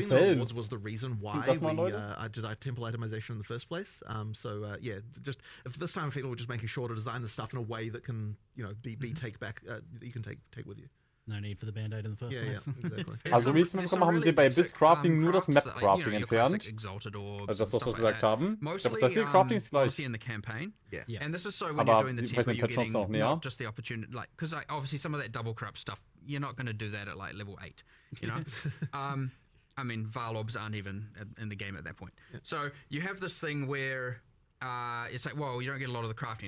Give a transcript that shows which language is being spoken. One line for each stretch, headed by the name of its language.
English: trading the rewards was the reason why I did temple itemization in the first place. Yeah, just if this time we're just making sure to design the stuff in a way that can be take back that you can take with you. No need for the Band-Aid in the first place. Yeah, exactly.
German: Also wie ich es mitbekommen habe, haben sie bei Crafting nur das Map-Crafting entfernt. Also das, was wir gesagt haben. Ich glaube, das hier Crafting ist gleich.
English: In the campaign. Yeah. And this is so when you're doing the temple, you're getting
German: noch
English: not just the opportunity, like, because obviously some of that double corrupt stuff, you're not going to do that at like level 8, you know? I mean, Varlobs aren't even in the game at that point. Yeah. So you have this thing where it's like, well, you don't get a lot of the crafting.